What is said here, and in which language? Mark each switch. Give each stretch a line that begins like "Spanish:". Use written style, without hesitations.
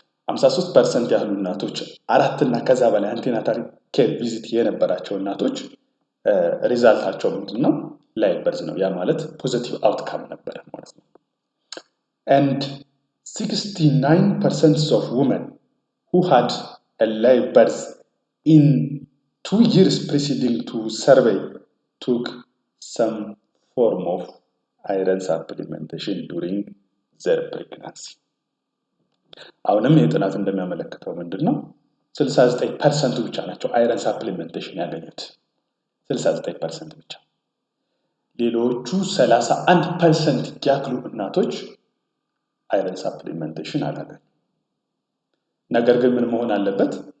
Amharic: 53% ያህሉ እናቶች 4 እና ከዛ በላይ አንቲናታል ኬር ቪዚት የነበራቸው እናቶች ሪዛልታቸው ምንድነው? ላይቭ በርዝ ነው። ያ ማለት ፖዚቲቭ አውትካም ነበር ማለት ነው።
English: and 69% of women who had a live birth in 2 years preceding to survey took some form of iron supplementation during their pregnancy.
Amharic: አሁንም የጥናት እንደሚያመለክተው ምንድነው? 69% ብቻ ናቸው አይረን ሳፕሊሜንቴሽን ያገኙት። 69% ብቻ። ሌሎቹ 31% ያክሉ እናቶች አይረን ሳፕሊሜንቴሽን አላገኙም። ነገር ግን ምን መሆን አለበት?